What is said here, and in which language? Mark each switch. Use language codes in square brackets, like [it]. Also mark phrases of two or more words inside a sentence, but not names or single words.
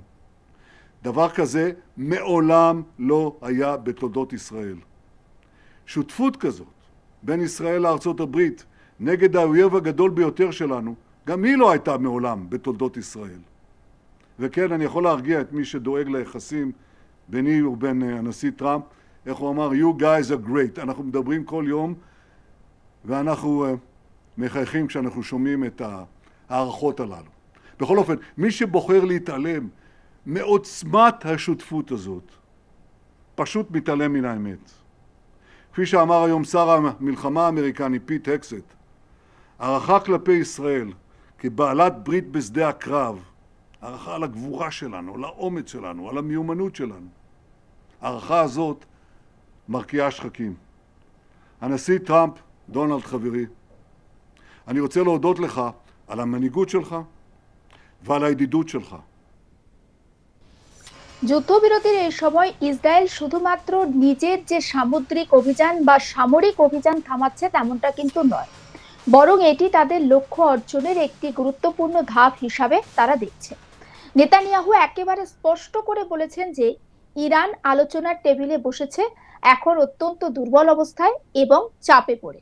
[he] דבר כזה מעולם לא היה בתולדות ישראל. שותפות כזאת בין ישראל לארצות הברית נגד האויב הגדול ביותר שלנו, גם היא לא הייתה מעולם בתולדות ישראל. וכן, אני יכול להרגיע את מי שדואג ליחסים ביני ובין הנשיא טראמפ, איך הוא אמר, [en] you guys are great. [he] אנחנו מדברים כל יום, ואנחנו מחייכים כשאנחנו שומעים את הערכות הללו. בכל אופן, מי שבוחר להתעלם מעוצמת השותפות הזאת, פשוט מתעלם מן האמת. כפי שאמר היום שר המלחמה האמריקני פיט הקסט, הערכה כלפי ישראל כבעלת ברית בשדה הקרב, הערכה על הגבורה שלנו, על האומץ שלנו, על המיומנות שלנו. הערכה הזאת מרקיעה שחקים. הנשיא טראמפ, דונלד חברי, אני רוצה להודות לך על המנהיגות שלך ועל הידידות שלך. [bn] যুদ্ধবিরতির এই সময় ইসরায়েল শুধুমাত্র নিজের যে সামুদ্রিক অভিযান বা সামরিক অভিযান থামাচ্ছে তেমনটা কিন্তু নয়, বরং এটি তাদের লক্ষ্য অর্জনের একটি গুরুত্বপূর্ণ ধাপ হিসাবে তারা দেখছে। নেতানিয়াহু একেবারে স্পষ্ট করে বলেছেন যে ইরান আলোচনার টেবিলে বসেছে এখন অত্যন্ত দুর্বল অবস্থায় এবং চাপে পড়ে।